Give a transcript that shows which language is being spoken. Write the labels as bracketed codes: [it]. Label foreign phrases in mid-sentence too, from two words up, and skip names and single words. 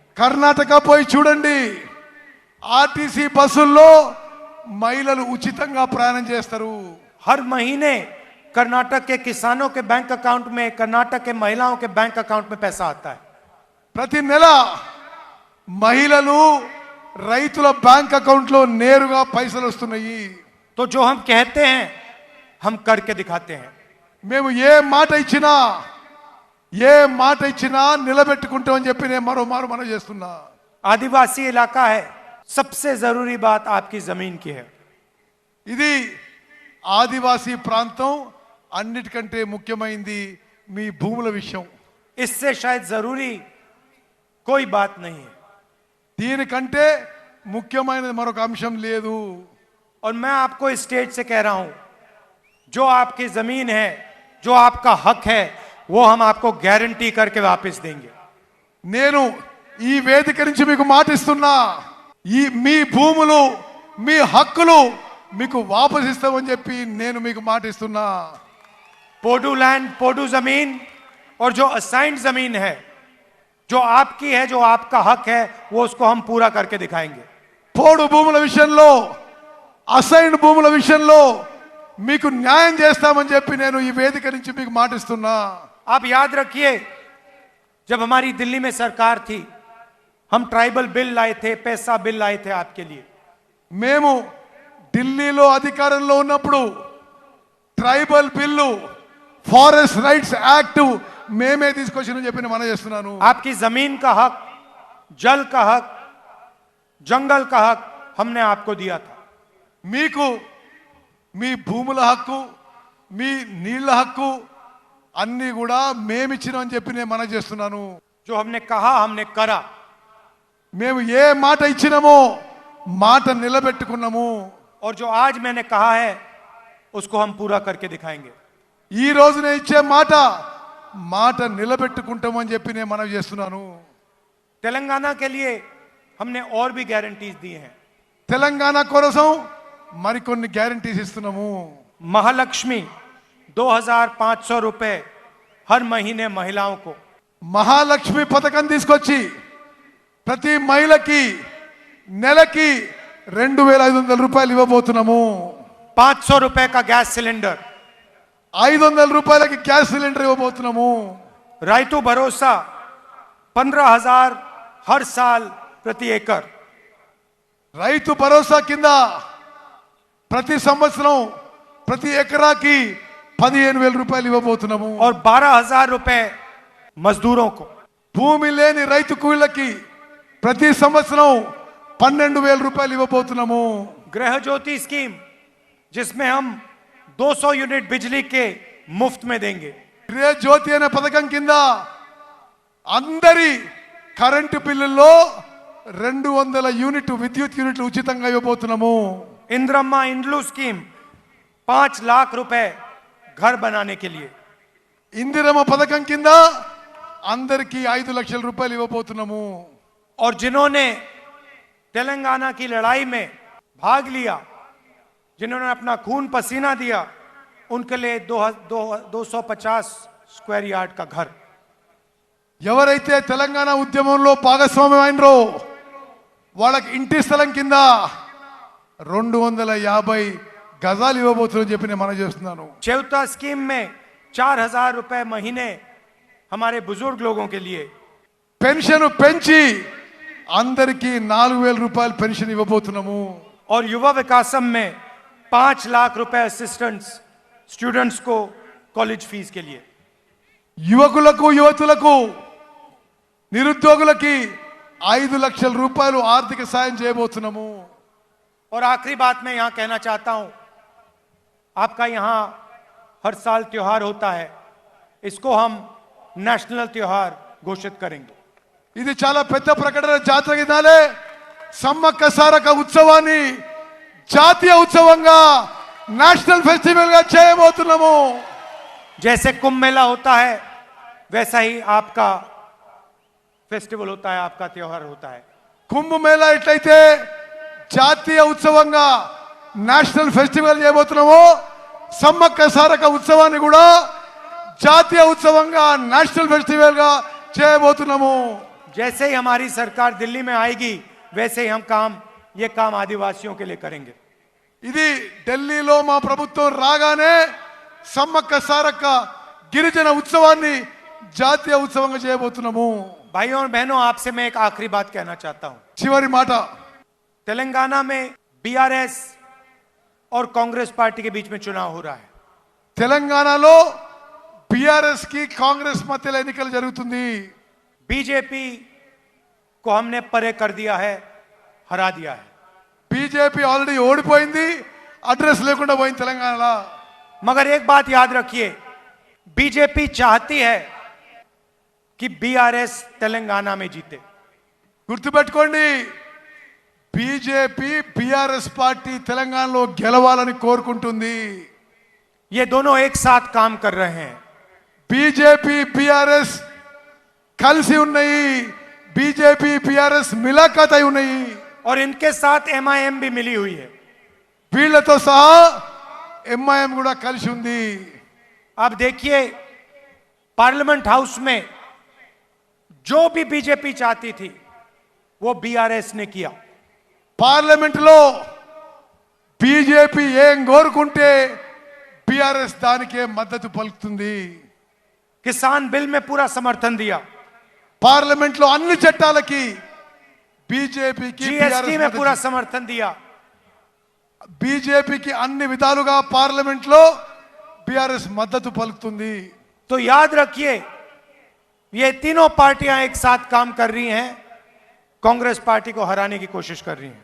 [te] కర్ణాటక పోయి చూడండి, ఆర్టీసీ బస్సుల్లో మహిళలు ఉచితంగా ప్రయాణం చేస్తారు. [hi] हर महीने कर्नाटक के किसानों के [en] bank account [hi] में, कर्नाटक के महिलाओं के [en] bank account [hi] में पैसा आता है। [te] ప్రతి నెల మహిళలు రైతుల [en] bank accountlo [te] నేరుగా పైసలు వస్తున్నాయి. [hi] तो जो हम कहते हैं हम करके दिखाते हैं। [te] మేము ఏ మాట ఇచ్చినా నిలబెట్టుకుంటామని చెప్పి నేను మరోమారు మనం చేస్తున్నా. [hi] आदिवासी इलाका है, सबसे जरूरी बात आपकी जमीन की है। [te] ఇది ఆదివాసీ ప్రాంతం, అన్నిటికంటే ముఖ్యమైనది మీ భూముల విషయం. [hi] इससे शायद जरूरी कोई बात नहीं है। [te] దీనికంటే ముఖ్యమైనది మరొక అంశం లేదు. [hi] और मैं आपको इस स्टेज से कह रहा हूं, जो आपकी जमीन है, जो आपका हक है, वो हम आपको गारंटी करके वापस देंगे। [te] నేను ఈ వేదిక నుంచి మీకు మాటిస్తున్నా, ఈ మీ భూములు, మీ హక్కులు మీకు వాపస్ ఇస్తామని చెప్పి నేను మీకు మాటిస్తున్నా. [hi] पोडू लैंड, पोडू जमीन और जो असाइंड जमीन है, जो आपकी है, जो आपका हक है, वो उसको हम पूरा करके दिखाएंगे। [te] పోడు భూముల విషయంలో, అసైన్డ్ భూముల విషయంలో మీకు న్యాయం చేస్తామని చెప్పి నేను ఈ వేదిక నుంచి మీకు మాటిస్తున్నా. [hi] आप याद रखिए, जब हमारी दिल्ली में सरकार थी, हम [en] tribal bill [hi] लाए थे, पैसा बिल लाए थे आपके लिए। [te] మేము ఢిల్లీలో అధికారంలో ఉన్నప్పుడు [en] tribal bill, forest rights act [te] మేమే తీసుకొచ్చిన చెప్పి నేను మనం చేస్తున్నాను. [hi] आपकी जमीन का हक, जल का हक, जंगल का हक हमने आपको दिया था। [te] మీకు మీ భూముల హక్కు, మీ నీళ్ల హక్కు, అన్ని కూడా మేమిచ్చినామని చెప్పి నేను మనవి చేస్తున్నాను. [hi] जो हमने कहा हमने करा. [te] మేము ఏ మాట ఇచ్చినామో మాట నిలబెట్టుకున్నాము. [hi] और जो आज मैंने कहा है उसको हम पूरा करके दिखाएंगे. [te] ఈ రోజు నేను ఇచ్చే మాట నిలబెట్టుకుంటామని చెప్పి నేను మనవి చేస్తున్నాను. [hi] तेलंगाना के लिए हमने और भी गारंटीज दी हैं. [te] తెలంగాణ కోసం మరికొన్ని గ్యారంటీస్ ఇస్తున్నాము. [hi] महालक्ष्मी 2500 रुपए हर महीने महिलाओं को. [te] మహాలక్ష్మి పథకం తీసుకొచ్చి ప్రతి మహిళకి నెలకి 2500 రూపాయలు ఇవ్వబోతున్నాము. [hi] 500 रुपए का गैस सिलेंडर. [te] 500 రూపాయలకి గ్యాస్ సిలిండర్ ఇవ్వబోతున్నాము. [hi] रायतु भरोसा 15,000 हर साल प्रति एकड़. [te] రైతు భరోసా కింద ప్రతి సంవత్సరం ప్రతి ఎకరాకి 15,000 రూపాయలు ఇవ్వబోతున్నాము. [hi] और 12,000 रुपए मजदूरों को. [te] భూమి లేని రైతు కూలీలకి ప్రతి సంవత్సరం 12,000 రూపాయలు ఇవ్వబోతున్నాము. [hi] गृह ज्योति स्कीम जिसमें हम 200 यूनिट बिजली के मुफ्त में देंगे. [te] గృహ జ్యోతి అనే పథకం కింద అందరి కరెంటు బిల్లుల్లో 200 యూనిట్ విద్యుత్ యూనిట్లు ఉచితంగా ఇవ్వబోతున్నాము. [hi] इंद्रम्मा इंड्लू स्कीम 5 लाख रुपए घर बनाने के लिए. [te] ఇందిరమ్మ పథకం కింద అందరికీ 5 లక్షల రూపాయలు ఇవ్వబోతున్నాము. [hi] और जिन्होंने तेलंगाना की लड़ाई में भाग लिया, जिन्होंने अपना खून पसीना दिया, उनके लिए 250 [en] square yard [hi] का घर. [te] ఎవరైతే తెలంగాణ ఉద్యమంలో భాగస్వామ్యం అయినరో వాళ్ళకి ఇంటి స్థలం కింద 250 గజాలు ఇవ్వబోతుందని చెప్పి నేను మనవి చేస్తున్నాను. [hi] चेवता स्कीम में 4,000 रुपए महीने हमारे बुजुर्ग लोगों के लिए. [te] పెన్షన్ పెంచి అందరికీ 4,000 రూపాయలు పెన్షన్ ఇవ్వబోతున్నాము. [hi] और युवा विकासम में 5 लाख रुपए [en] assistants students [hi] को [en] college fees [hi] के लिए. [te] యువకులకు యువతులకు నిరుద్యోగులకి 5 లక్షల రూపాయలు ఆర్థిక సాయం చేయబోతున్నాము. [hi] और आखिरी बात मैं यहां कहना चाहता हूं, आपका यहां हर साल त्योहार होता है, इसको हम नेशनल त्योहार घोषित करेंगे. [te] ఇది చాలా పెద్ద ప్రకటన. జాతర దినాలే సమ్మక్క సారక ఉత్సవాన్ని జాతీయ ఉత్సవంగా [en] national festival [te] గా చేయబోతున్నాము. [hi] जैसे कुंभ मेला होता है वैसा ही आपका फेस्टिवल होता है, आपका त्योहार होता है. [te] కుంభ మేళా ఎట్లయితే జాతీయ ఉత్సవంగా [en] national festival [te] చేయబోతున్నామో సమ్మక్క సారక ఉత్సవాన్ని కూడా జాతీయ ఉత్సవంగా [en] national festival [te] గా చేయబోతున్నాము. [hi] जैसे ही हमारी सरकार दिल्ली में आएगी वैसे ही हम ये काम आदिवासियों के लिए करेंगे. [te] ఇది ఢిల్లీలో మా ప్రభుత్వం రాగానే సమ్మక్క సారక్క గిరిజన ఉత్సవాన్ని జాతీయ ఉత్సవంగా చేయబోతున్నాము. [hi] भाइयों और बहनों, आपसे मैं एक आखिरी बात कहना चाहता हूं. [te] చివరి మాట, [hi] तेलंगाना में बीआरएस और कांग्रेस पार्टी के बीच में चुनाव हो रहा है. [te] తెలంగాణలో బీఆర్ఎస్ కి కాంగ్రెస్ మధ్యలో ఎన్నికలు జరుగుతుంది. [hi] बीजेपी को हमने परे कर दिया है, हरा दिया है. [te] బీజేపీ ఆల్రెడీ ఓడిపోయింది, అడ్రస్ లేకుండా పోయింది తెలంగాణలో. [hi] मगर एक बात याद रखिए, बीजेपी चाहती है कि बीआरएस तेलंगाना में जीते. [te] గుర్తుపెట్టుకోండి, బీజేపీ బీఆర్ఎస్ పార్టీ తెలంగాణలో గెలవాలని కోరుకుంటుంది. [hi] ये दोनों एक साथ काम कर रहे हैं. [te] బీజేపీ బీఆర్ఎస్ కలిసి ఉన్నాయి. బీజేపీ బీఆర్ఎస్ మిలాఖాత్ అయి ఉన్నాయి. [hi] और इनके साथ एमआईएम भी मिली हुई है. [te] వీళ్ళతో సహా ఎంఐఎం కూడా కలిసి ఉంది. [hi] आप देखिए, [en] parliament house [hi] में जो भी बीजेपी चाहती थी वो बीआरएस ने किया. [te] పార్లమెంట్ లో బీజేపీ ఏం కోరుకుంటే బీఆర్ఎస్ దానికే మద్దతు పలుకుతుంది. [hi] किसान बिल में पूरा समर्थन दिया. [te] పార్లమెంట్ లో అన్ని చట్టాలకి బీజేపీకి [hi] जीएसटी में पूरा समर्थन दिया. [te] బీజేపీకి అన్ని విధాలుగా పార్లమెంట్ లో బీఆర్ఎస్ మద్దతు పలుకుతుంది. [hi] तो याद रखिए, ये तीनों पार्टियां एक साथ काम कर रही हैं, कांग्रेस पार्टी को हराने की कोशिश कर रही हैं.